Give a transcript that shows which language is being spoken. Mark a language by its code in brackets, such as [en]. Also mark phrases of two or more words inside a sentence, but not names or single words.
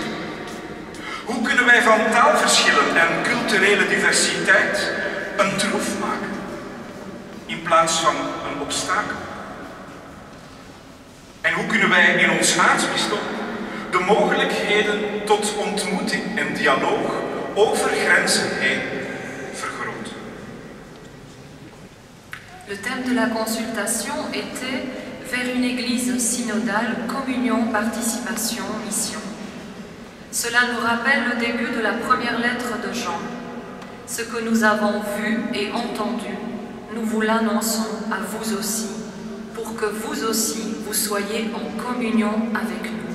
[nl] Hoe kunnen wij van taalverschillen en culturele diversiteit een troef maken, in plaats van een obstakel? En hoe kunnen wij in ons aartsbisdom de mogelijkheden tot ontmoeting en dialoog over grenzen heen vergroten? [fr] Le thème de la consultation était vers une église synodale, communion, participation, mission. Cela nous rappelle le début de la première lettre de Jean. Ce que nous avons vu et entendu, nous vous l'annonçons à vous aussi, pour que vous aussi, vous soyez en communion avec nous.